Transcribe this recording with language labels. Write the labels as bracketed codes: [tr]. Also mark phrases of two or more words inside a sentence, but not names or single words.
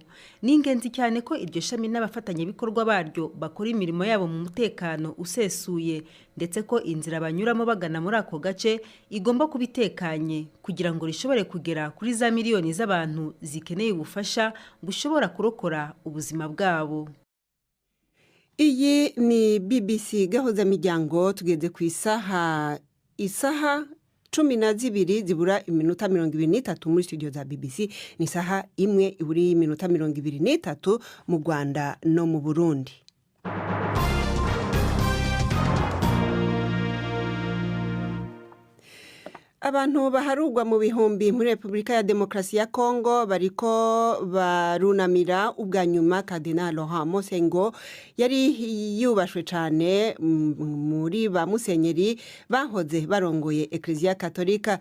[rw] Ni ingenzi cyane ko iryo shami n'abafatanyabikorwa baryo bakora imirimo yabo mu mutekano usesuye, ndetse ko inzira banyuramo bagana muri ako gace igomba kubitekanye kugira ngo rishobore kugera kuri za miliyoni z'abantu zikeneye ubufasha bushobora kurokora ubuzima bwabo. Iyi ni BBC gahuza miryango, tugeze ku isaha 12 zibura iminota 23 muri studio za BBC. Ni isaha imwe iburi iminota 23 mu Rwanda no mu Burundi. [rn] Abantu baharugwa mu bihumbi muri Republika ya Demokarasi ya Kongo bariko barunamira ubwa nyuma Kardinal Laurent Mosengo yari yubashwe cyane muri ba musenyeri bahoze barongoye Eklezia Katolika.